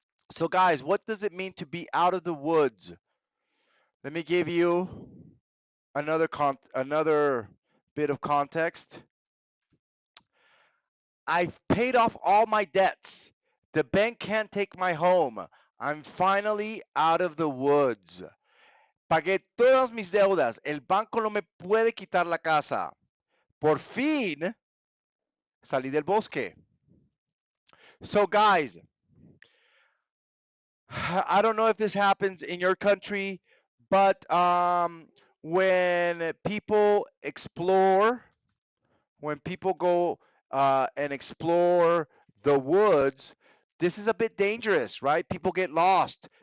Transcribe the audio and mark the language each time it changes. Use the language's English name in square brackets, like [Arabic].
[English] So guys, what does it mean to be out of the woods? Let me give you another bit of context. I've paid off all my debts. The bank can't take my home. I'm finally out of the woods. [Spanish] Pagué todas mis deudas. El banco no me puede quitar la casa. Por fin salí del bosque. [English] So guys, I don't know if this happens in your country, but when people explore, when people go and explore the woods, this is a bit dangerous, right? People get lost.